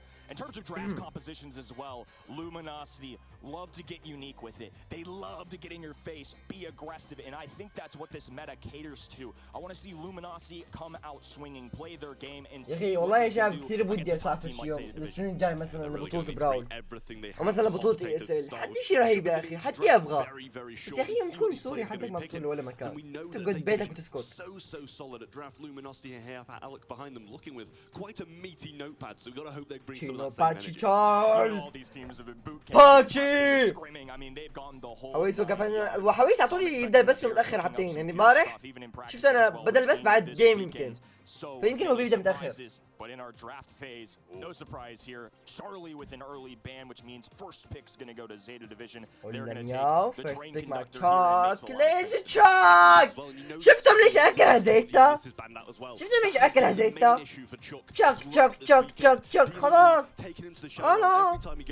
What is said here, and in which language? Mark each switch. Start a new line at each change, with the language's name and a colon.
English: In terms of draft compositions as well, Luminosity love to get unique with it. They love to get in your face, be aggressive, and I think that's what this meta caters to. I want to see Luminosity come out swinging, play their game, and
Arabic: يا اخي والله يا شباب كثير بدي اسافر شي يوم السنة الجاي مثلا لبطولة براول او مثلا لبطولة اي اس ال. حدي شي رهيب يا اخي، حدي ابغى. بس يا اخي يوم تكون سوري حدك ما بتكون ولا مكان، تقعد بيتك وتسكت.
English: So solid at draft. Luminosity here have Alec behind them looking with quite a meaty notepad, so we got to hope they bring some of that same energy.
Arabic: تشارلز باتشي حويس وقف. وحويس على طول يبدا بس متاخر حبتين. يعني امبارح شفت انا بدل بس بعد جيم يمكن فيمكن هو بيبدأ متأخر.
English: But in our draft phase, no surprise here. Charlie with an early ban, which means first pick's gonna go to Zeta Division. They're gonna take the train conductor here.
Arabic: ليش تشاك؟ شفتم ليش أكلها زيتا؟ شفتم ليش أكلها زيتا؟ تشاك تشاك تشاك تشاك تشاك خلاص. خلاص.